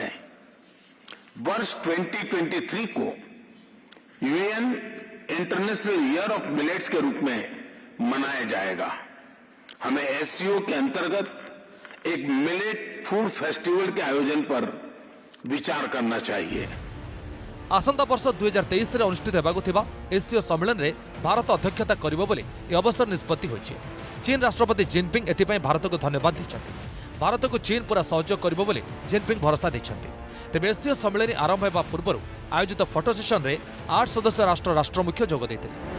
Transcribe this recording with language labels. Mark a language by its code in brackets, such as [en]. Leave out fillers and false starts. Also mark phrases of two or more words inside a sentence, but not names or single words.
[hi] वर्ष 2023 को यूएन इंटरनेशनल ईयर ऑफ मिलेट्स के रूप में मनाया जाएगा। हमें एससीओ के अंतर्गत एक [en] millet food festival [hi] के आयोजन पर विचार करना चाहिए। [or] ଆସନ୍ତା ବର୍ଷ 2023ରେ ଅନୁଷ୍ଠିତ ହେବାକୁ ଥିବା ଏସସିଓ ସମ୍ମିଳନୀରେ ଭାରତ ଅଧ୍ୟକ୍ଷତା କରିବ ବୋଲି ଏହି ଅବସରରେ ନିଷ୍ପତ୍ତି ହୋଇଛି। ଚୀନ ରାଷ୍ଟ୍ରପତି ଜିନପିଙ୍ଗ ଏଥିପାଇଁ ଭାରତକୁ ଧନ୍ୟବାଦ ଦେଇଛନ୍ତି। ଭାରତକୁ ଚୀନ ପୁରା ସହଯୋଗ କରିବ ବୋଲି ଜିନପିଙ୍ଗ ଭରସା ଦେଇଛନ୍ତି। ତେବେ ଏସସିଓ ସମ୍ମିଳନୀ ଆରମ୍ଭ ହେବା ପୂର୍ବରୁ ଆୟୋଜିତ [en] photo sessionରେ [or] 8 ସଦସ୍ୟ ରାଷ୍ଟ୍ରମୁଖ୍ୟ ଯୋଗ ଦେଇଥିଲେ।